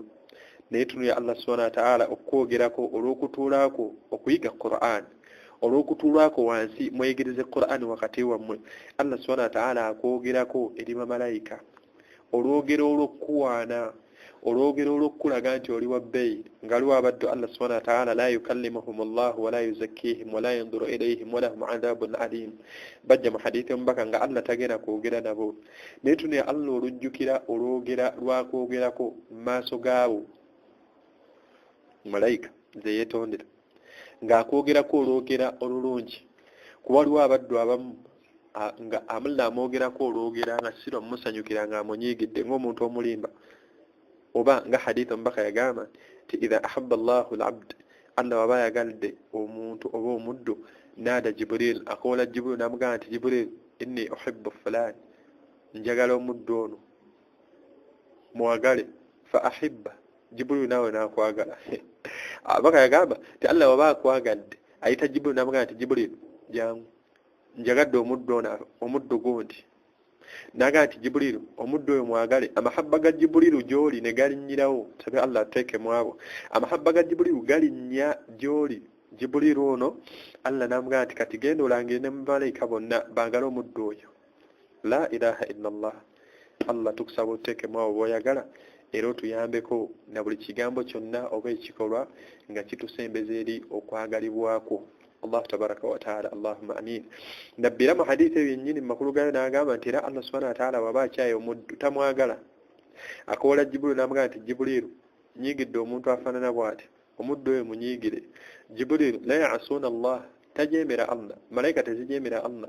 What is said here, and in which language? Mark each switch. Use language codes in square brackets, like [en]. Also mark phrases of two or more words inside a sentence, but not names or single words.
[lg] Naye tunuya [ar] الله سبحانه وتعالى [lg] okwogerako olw'okutuulako okuyiga Qur'an, olw'okutuulako wansi mwegereze Qur'an wakati wammwe. [ar] الله سبحانه وتعالى [lg] akwogerako eri bamalayika olwogero olw'okkuwaana, olwogero olw'okkulaga nti oli wa bbeeyi ngaliwo abaddu [ar] الله سبحانه وتعالى لا يكلمهم الله ولا يزكيهم ولا ينظر إليهم ولهم عذاب أليم. [lg] Bajja mu hadithi omubaka nga Allah tagenda kwogera nabo. Naye tunuya Allah olujjukira olwogera lwakwogerako mu maaso gaabo malayika ze yeetondera ng'akwogerako olwogera olulungi. Kuba waliwo abaddu abamu nga amulina amwogerako olwogera nga sirwa musanyukira ng'amunyiigidde ng'omuntu omulimba. Oba nga hadithi omubaka yagamba nti [ar] إذا أحب الله العبد, [lg] Allah waba yagalidde omuntu oba omuddu, naada Jibril, akoola Jibril n'amugamba nti [ar] جبريل إني أحب فلان, [lg] njagala omuddu ono muwagale, [ar] فأحب, [lg] Jibril nawe n'akwagala. Abaka yagamba nti Allah waba akwagadde ayita Jibril n'amugamba nti Jibril jangu njagadde omuddu ono, omuddu gundi, n'agamba nti Jibril omuddu oyo mwagale. Amahabba ga Jibril gy'oli ne galinnyirawo, sabe Allah ateeke mu abo, amahabba ga Jibril galinnya gy'oli. Jibril ono Allah n'amugamba nti kati genda olangire ne mu malayika bonna baagale omuddu oyo. [ar] لا إله إلا الله. [lg] Allah tukusaba oteeke mu abo b'oyagala era otuyambeko na buli kigambo kyonna oba ekikolwa nga kitusembeza eri okwagalibwako [ar] الله تبارك وتعالى اللهم آمين. [lg] Nabbira mu hadithi yennyini makulu gayo n'agamba nti era [ar] الله سبحانه وتعالى [lg] waba akyaye omuddu tamwagala, akoola Jibril n'amugamba nti Jibril nyiigidde omuntu afaanana bw'ati, omuddu oyo munyiigire. [ar] جبريل لا يعصون الله, [lg] tajeemera Allah, malayika tezijeemera Allah.